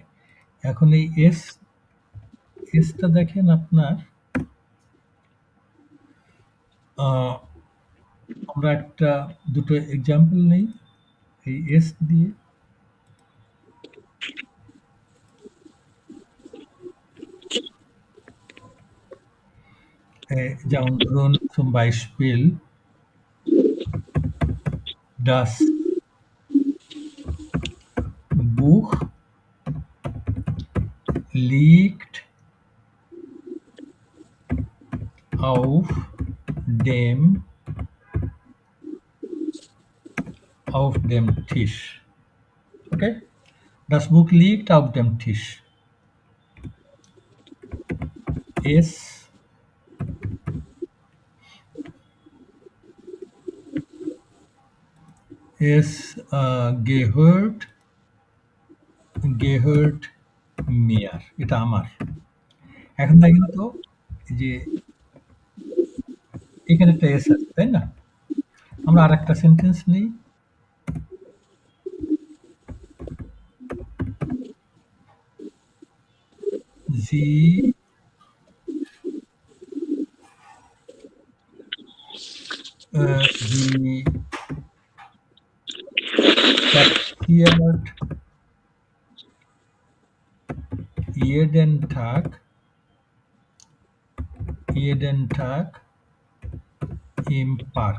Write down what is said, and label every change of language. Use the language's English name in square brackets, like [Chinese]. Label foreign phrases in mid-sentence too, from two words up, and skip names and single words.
[Bangla] এখন এই এসটা দেখেন আপনার, আমরা একটা দুটো এক্সাম্পল নেই এই এস দিয়ে। যেমন ধরুন [German] zum Beispiel das Buch liegt auf dem Tisch. Okay? Das Buch liegt auf dem Tisch. Es gehört mir, [Bangla] এটা আমার। এখন দেখেন তো যে এখানে একটা এস আছে, তাই না? আমরা আর একটা সেন্টেন্স নিই, [German] Sie spaziert jeden Tag im Park.